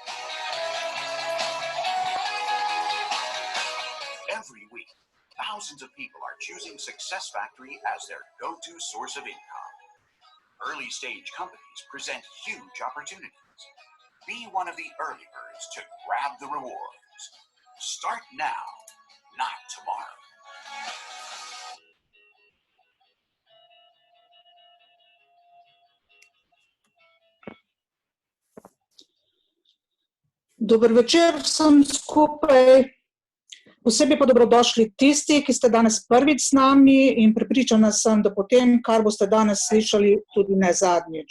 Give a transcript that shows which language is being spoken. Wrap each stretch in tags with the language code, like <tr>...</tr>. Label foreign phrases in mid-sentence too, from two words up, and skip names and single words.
<en>Every week, thousands of people are choosing Success Factory as their go-to source of income. Early-stage companies present huge opportunities. Be one of the early birds to grab the rewards. Start now, not tomorrow.</en> <sl>Dober večer vsem skupaj. Posebej pa dobrodošli tisti, ki ste danes prvič z nami in prepričana sem, da potem, kar boste danes slišali, tudi ne zadnjič.</sl>